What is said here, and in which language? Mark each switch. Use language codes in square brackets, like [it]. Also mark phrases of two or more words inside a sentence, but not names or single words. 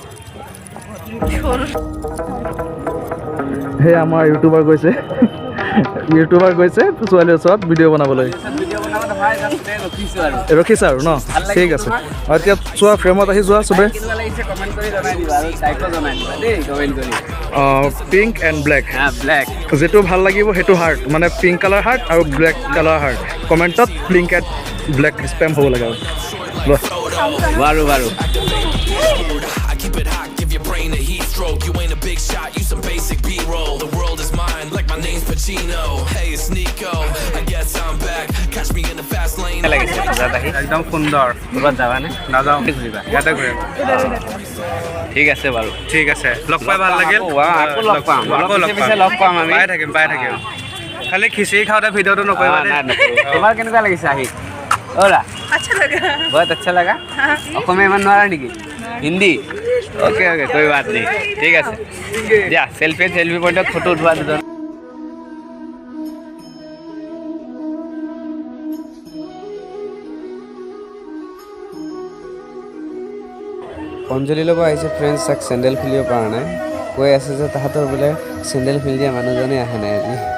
[as] সেই আমাৰ ইউটিউবাৰ গৈছে ছোৱালীৰ ওচৰত ভিডিঅ' বনাবলৈ ৰখিছা আৰু ন ঠিক আছে আৰু এতিয়া চোৱা ফ্ৰেমত আহি যোৱা চবে [en] pink and black [as] যিটো ভাল লাগিব সেইটো হাৰ্ট মানে [en] pink colour heart [as] আৰু [en] black colour heart [as] কমেণ্টত [en] pink and black spam [as] হ'ব লাগে আৰু বাৰু [en] Keep it hot, give your brain a heat stroke. You ain't a big shot, you some basic B-roll. The world is mine, like my name's Pacino. Hey, it's Nico, I guess I'm back. Catch me in the fast lane. [as] একদম সুন্দৰ ক'ৰবাত যাবানে নাযাওঁ ঘূৰিবা ইয়াতে ঘূৰিবা ঠিক আছে বাৰু ঠিক আছে লগ পাই ভাল লাগিল লগ পাম আমি পাই থাকিম খালি খিচিৰি খাওঁতে ভিডিঅ'টো নকৰিবা তোমাৰ কেনেকুৱা লাগিছে আহি ওলা বহুত আচ্ছা লগা অসমীয়া ইমান নোৱাৰা নেকি হিন্দী [hi] ओके कोई बात नहीं ठीक है या सेल्फी पॉइंट फोटो उठवा दो [as] অঞ্জলি ল'ব আহিছে ফ্ৰেণ্ডছ তাক চেণ্ডেল খুলিব পৰা নাই কৈ আছে যে তাহাঁতৰ বোলে চেণ্ডেল খুলি দিয়া মানুহজনে আহা নাই আজি